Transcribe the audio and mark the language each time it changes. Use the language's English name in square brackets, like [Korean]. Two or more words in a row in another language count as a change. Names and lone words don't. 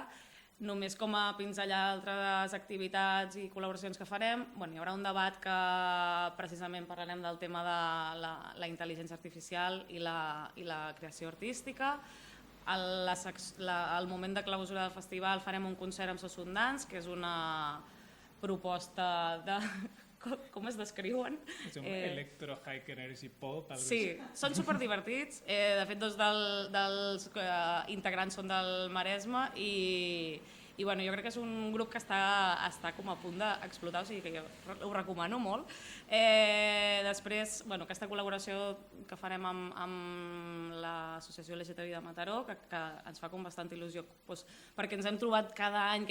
[Catalan] Només com a pinzellar altres activitats i col·laboracions que farem, hi haurà un debat que precisament parlarem del tema de la intel·ligència artificial i la creació artística. Al moment de clausura del festival farem un concert amb Sossundans, que és una proposta de... Com es descriuen? És un [English] electro high energy pop. [Catalan] Sí, són superdivertits. De fet, dos dels integrants són del Maresme i jo crec que és un grup que està com a punt d'explotar, o sigui que jo ho recomano molt. Després, aquesta col·laboració que farem amb l'associació LGTBI de Mataró, que ens fa com bastanta il·lusió, perquè ens hem trobat cada any que